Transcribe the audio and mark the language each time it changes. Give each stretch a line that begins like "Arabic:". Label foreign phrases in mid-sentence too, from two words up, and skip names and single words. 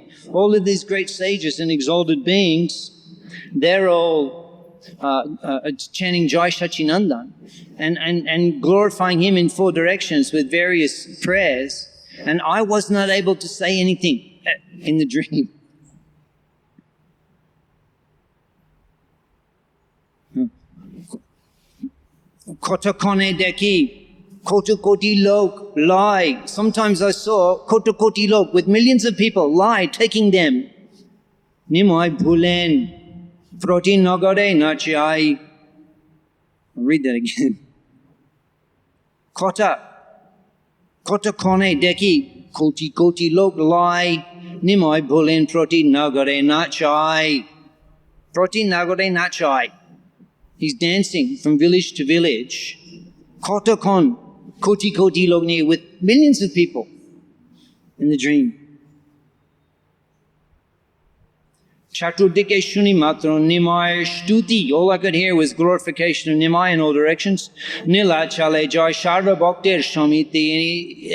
English: All of these great sages and exalted beings, they're all chanting Jai Sachinandan and glorifying him in four directions with various prayers, and I was not able to say anything in the dream.
Bangla: কত কোণে দেখি, কত কোটি লোক লয়ে.
English: Sometimes I saw
Bangla: কত কোটি লোক
English: with millions of people lie, taking them.
Bangla: নিমাই বুলেন। প্রতি নগরে নাচায়.
English: I'll read that again.
Bangla: কত কোণে দেখি, কোটি লোক লই, নিমাই বুলেন প্রতি নগরে নাচায়. প্রতি নগরে নাচায়.
English: He's dancing from village to village.
Bangla: কোটি লোক নি,
English: with millions of people in the dream.
Bangla: চতুর্দিকে শুনি মাত্র নিমাই স্তুতি.
English: All I could hear was glorification of Nimai in all directions.
Bangla: নীলাচলে যায় সর্ব ভক্তির সমিতি.